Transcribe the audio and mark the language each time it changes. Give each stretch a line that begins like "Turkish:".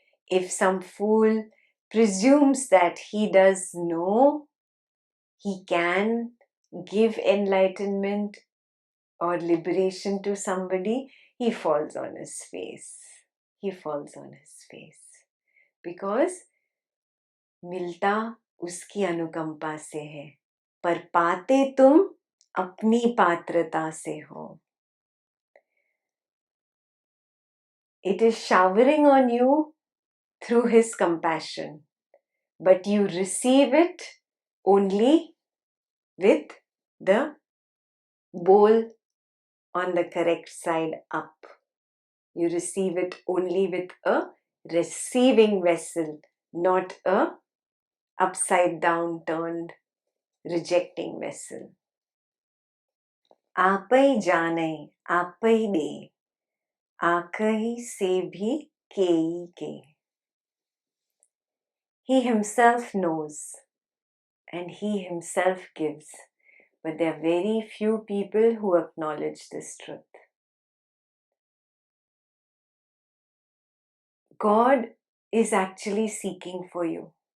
English: If some fool presumes that he does know he can give enlightenment or liberation to somebody, he falls on his face. He falls on his face.
Hindi: Because मिलता उसकी अनुकंपा से है, पर पाते तुम अपनी पात्रता से हो.
English: It is showering on you through his compassion, but you receive it only with the bowl on the correct side up. You receive it only with a receiving vessel, not a upside down turned rejecting vessel.
Punjabi: आपै जाने आपै दे, आकहि से भी केई के.
English: He himself knows and he himself gives, but there are very few people who acknowledge this truth. God is actually seeking for you.